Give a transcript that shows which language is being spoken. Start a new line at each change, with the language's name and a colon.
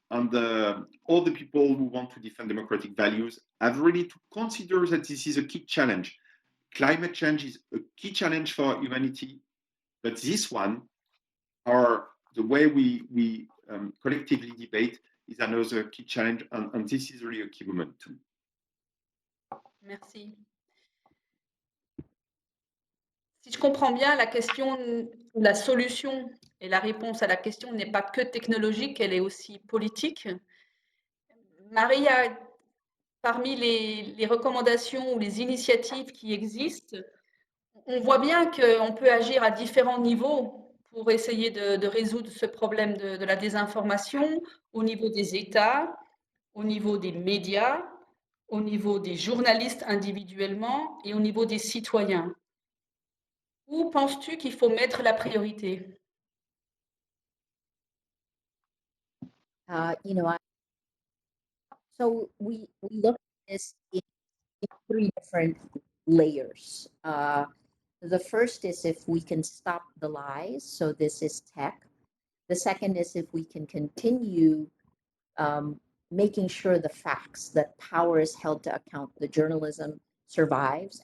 English: And all the people who want to defend democratic values have really to consider that this is a key challenge. Climate change is a key challenge for humanity, but this one, or the way we collectively debate, is another key challenge, and this is really a key moment too.
French: Merci. Si je comprends bien, la question, la solution et la réponse à la question n'est pas que technologique, elle est aussi politique. Marie, parmi les recommandations ou les initiatives qui existent, on voit bien qu'on peut agir à différents niveaux pour essayer de résoudre ce problème de la désinformation au niveau des États, au niveau des médias, au niveau des journalistes individuellement et au niveau des citoyens. Où penses-tu qu'il faut mettre la priorité?
English: You know, so we look at this in three different layers. The first is if we can stop the lies. So this is tech. The second is if we can continue making sure the facts, that power is held to account, the journalism survives.